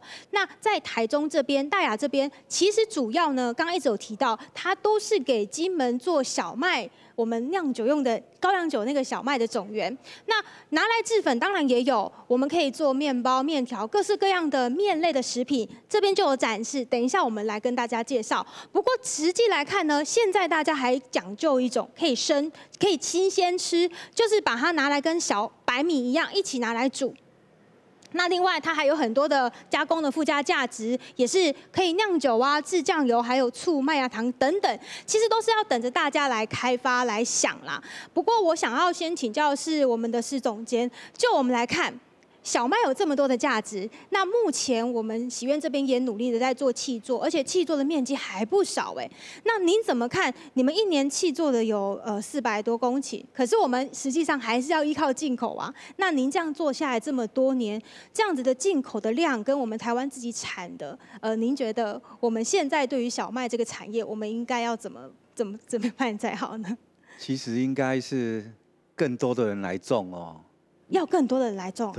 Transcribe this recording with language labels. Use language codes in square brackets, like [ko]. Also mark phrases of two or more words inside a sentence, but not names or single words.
[zh] 那在台中這邊、大雅這邊，其實主要呢，剛剛一直有提到，它都是給金門做小麥，我們釀酒用的高粱酒那個小麥的種源。那拿來製粉當然也有，我們可以做麵包、麵條，各式各樣的麵類的食品，這邊就有展示。等一下我們來跟大家介紹。不過實際來看呢，現在大家還講究一種可以生、可以新鮮吃。就是把它拿來跟小白米一樣一起拿來煮。那另外它還有很多的加工的附加價值，也是可以釀酒啊、製醬油，還有醋、麥芽糖等等，其實都是要等着大家來開發來想啦。不過我想要先請教的是我們的施總監，就我們來看。小麥有這麼多的價值，那目前我們喜苑這邊也努力的在做契作，而且契作的面積還不少哎。那您怎麼看？你們一年契作的有400多公頃，可是我們實際上還是要依靠進口啊。那您這樣做下來這麼多年，這樣子的進口的量跟我們台灣自己產的，您覺得我們現在對於小麥這個產業，我們應該要怎麼辦才好呢？其實應該是更多的人來種哦。要更多的人來種，